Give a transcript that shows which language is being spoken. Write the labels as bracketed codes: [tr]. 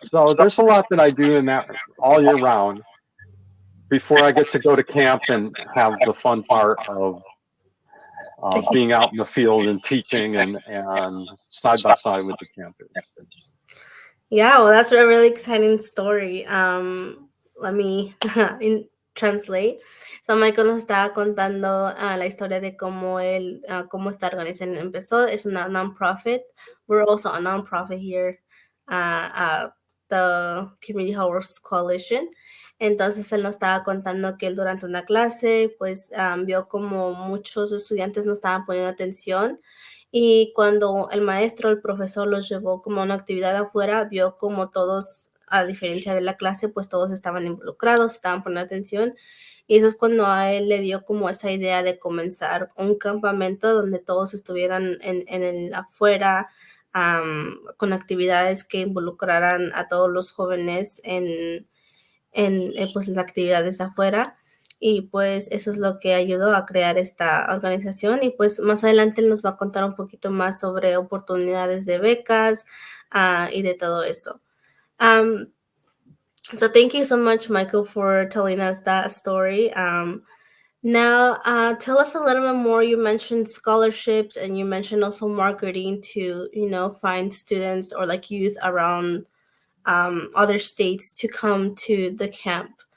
[en] So there's a lot that I do in that all year round before I get to go to camp and have the fun part of being out in the field and teaching and side by side with the campers. Yeah, well, that's a really exciting story. Let me translate. [es] So Michael nos estaba contando la historia de cómo él, cómo esta organización empezó. Es una non-profit. [en] We're also a non-profit here at the Community Health Workers Coalition. [es] Entonces él nos estaba contando que él durante una clase pues vio como muchos estudiantes no estaban poniendo atención. Y cuando el maestro, el profesor los llevó como a una actividad afuera, vio como todos, a diferencia de la clase, pues todos estaban involucrados, estaban poniendo atención. Y eso es cuando a él le dio como esa idea de comenzar un campamento donde todos estuvieran en el afuera, con actividades que involucraran a todos los jóvenes en pues las actividades afuera. Y pues eso es lo que ayudó a crear esta organización. Y pues más adelante nos va a contar un poquito más sobre oportunidades de becas y de todo eso. [en] So thank you so much, Michael, for telling us that story. Now, tell us a little bit more. You mentioned scholarships and you mentioned also marketing to, find students or like youth around other states to come to the camp.